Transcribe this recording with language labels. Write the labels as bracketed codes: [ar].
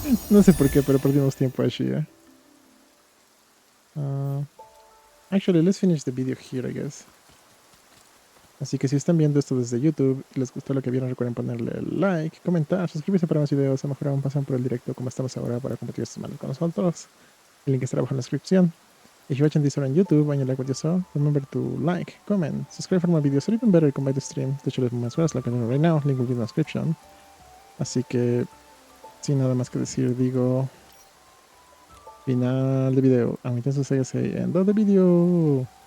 [es] No sé por qué, pero perdimos tiempo allí, ¿eh? [en] Actually, let's finish the video here, I guess. [es] Así que si están viendo esto desde YouTube y les gustó lo que vieron, recuerden ponerle like, comentar, suscribirse para más videos, o mejor aún pasan por el directo como estamos ahora para compartir estos manos con nosotros. El link estará abajo en la description. [en] If you're watching this on YouTube and you like what you saw, remember to like, comment, subscribe for more videos, or even better, come by the stream to show them as well as like I'm doing right now. Link will be in the description. [es] Así que, sin nada más que decir, digo... Final de video. [en] I'm going to say end of the video.